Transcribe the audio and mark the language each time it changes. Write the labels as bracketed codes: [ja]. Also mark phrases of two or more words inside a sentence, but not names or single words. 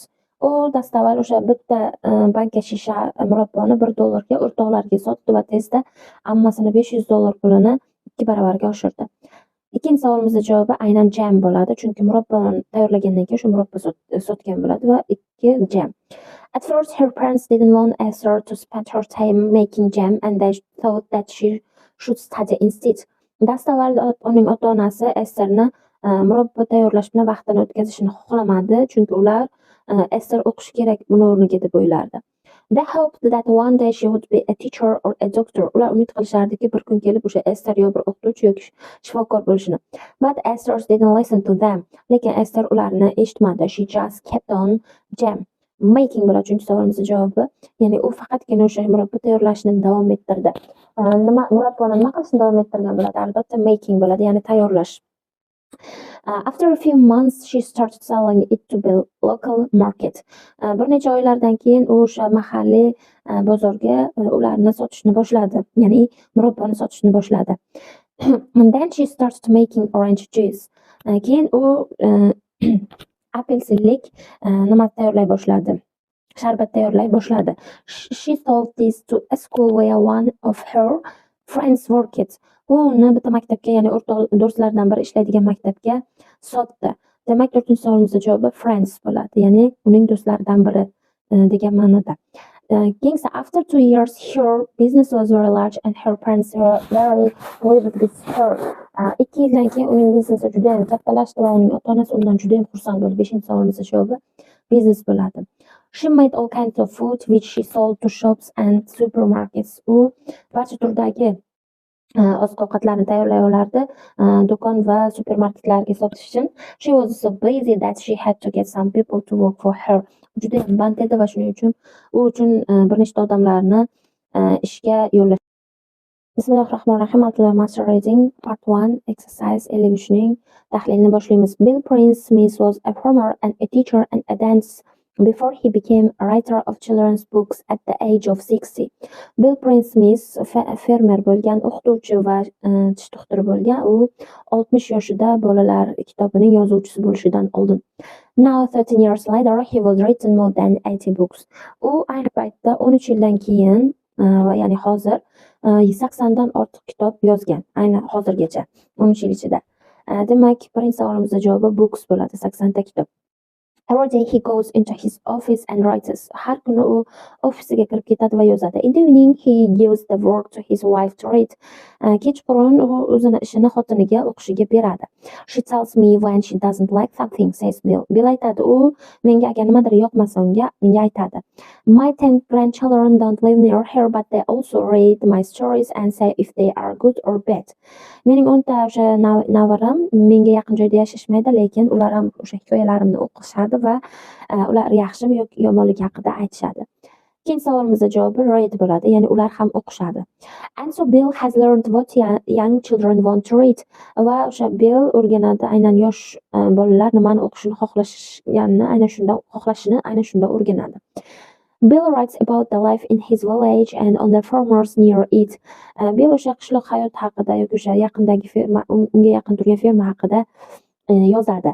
[uz] U dastavval o'sha bitta banka shisha murabboni $1 ga o'rtoqlarga sotdi va tezda ammasini $500 pulini 2 baravarga oshirdi. Ikkinchi savolimizning javobi aynan jam bo'ladi, chunki murabboni tayyorlagandan keyin o'sha murabbo sotgan bo'ladi va 2 jam. [en] At first, her parents didn't want Esther to spend her time making jam and they thought that she should study instead. [uz] Dastavval uning ota-onasi Estherni murabbo tayyorlash bilan vaqtini o'tkazishini xohlamadi, chunki ular Esther o'qishi kerak buni o'rniga deb o'ylardi. [en] They hoped that one day she would be a teacher or a doctor. [uz] Ular umid qilishardiki, bir kun kelib o'sha Esther yo bir o'qituvchi yoki shifokor bo'lishini. [en] But Esther didn't listen to them. [uz] Lekin Esther ularni eshitmadi. [en] She just kept on jam making bo'ladi. [uz] Uchinchi savolimizning javobi, ya'ni u faqatgina o'sha murabbo tayyorlashni davom ettirdi. Murabboni nima qilishni davom ettirgan bo'ladi? Albatta making bo'ladi, ya'ni tayyorlash. [en] After a few months, she started selling it to the local market. [uz] Bir necha oylardan keyin u o'sha mahalliy bozorga ularni sotishni boshladi, ya'ni murabboni sotishni boshladi. [en] And then she started making orange juice. [uz] Keyin u apelsinlik nima tayyorlay boshladi? Sharbat tayyorlay boshladi. [en] She sold this to a school where one of her friends worked. [uz] U uni bitta maktabga, ya'ni o'rtoq do'stlaridan biri ishlaydigan maktabga sotdi. Demak, 4-savolimizning javobi friends bo'ladi, ya'ni uning do'stlaridan biri degan ma'noda. [en] Keyin after 2 years, her business was very large and her parents were very pleased with her. [uz] 2 yildan keyin uning biznesi juda ham kattalashdi va uning ota-onasi undan juda ham xursand bo'ldi. 5-savolimizning javobi biznes bo'ladi. [en] She made all kinds of food which she sold to shops and supermarkets. [uz] U barcha turdagi oziq-ovqatlarni tayyorlay olardi, do'kon va supermarketlarga sotish uchun. [en] She was so busy that she had to get some people to work for her. [uz] Juda ham band edi va shuning uchun u uchun bir nechta odamlarni ishga yo'llash. [ar] Bismillahirrohmanirrohim. [en] Multilevel master reading part 1 exercise 53ning [uz] tahlilini boshlaymiz. [en] Bill Prince Smith was a farmer and a teacher and a dancer before he became a writer of children's books at the age of 60. [uz] Bill Prince Smith fermer bo'lgan, o'qituvchi va tish doktori bo'lgan. U 60 yoshida bolalar kitobining yozuvchisi bo'lishidan oldin. [en] Now 13 years later he was written more than 80 books. [uz] U ayni paytda 13 yildan keyin, ya'ni hozir 80 dan ortiq kitob yozgan. Ayni hozirgacha 13 yil ichida. Demak, birinchi savolimizning javobi books bo'ladi, 80 ta kitob. [en] Every day he goes into his office and writes. [uz] Har kuni u ofisiga kirib ketadi va yozadi. [en] In the evening he gives the work to his wife to read. [uz] Kechqurun u o'zini ishini xotiniga o'qishiga beradi. [en] She tells me when she doesn't like something, says Bill. [uz] Bill aytadi, u menga agar nimadir yoqmasa menga aytadi. [en] My 10 grandchildren don't live near here, but they also read my stories and say if they are good or bad. [uz] Mening 10 ta o'sha navaram menga yaqin joyda yashashmaydi, lekin ular ham o'sha hikoyalarimni o'qishadi va ular yaxshimi yoki yomonligi haqida aytishadi. Ikkinchi savolimizning javobi read bo'ladi, ya'ni ular ham o'qishadi. [en] And so Bill has learned what young children want to read. [uz] Va o'sha Bill o'rganadi, aynan yosh bolalar nimani o'qishini xohlashganini aynan shunda o'rganadi. [en] Bill writes about the life in his village and on the farmers near it. [uz] Bill o'sha qishloq hayot haqida yoki o'sha yaqindagi ferma, unga yaqin turgan ferma haqida yozadi.